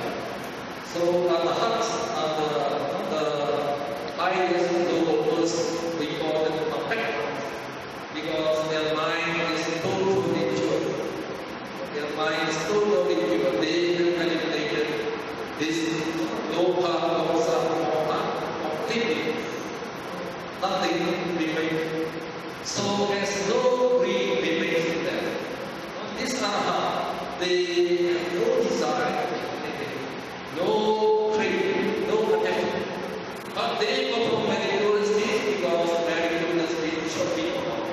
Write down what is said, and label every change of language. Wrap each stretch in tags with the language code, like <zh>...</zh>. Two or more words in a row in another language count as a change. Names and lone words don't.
<en>So Arahants are the highest levels we call them perfect ones, because their mind is totally pure. Their mind is totally pure. They have eliminated this</en> <pi>loka, dosa, moha</pi> <en>completely. Nothing remains. So there's no greed remains in them. These Arahants, they have no desire, no craving, no attachment. But they perform meritorious deeds because meritorious deeds should be performed.</en>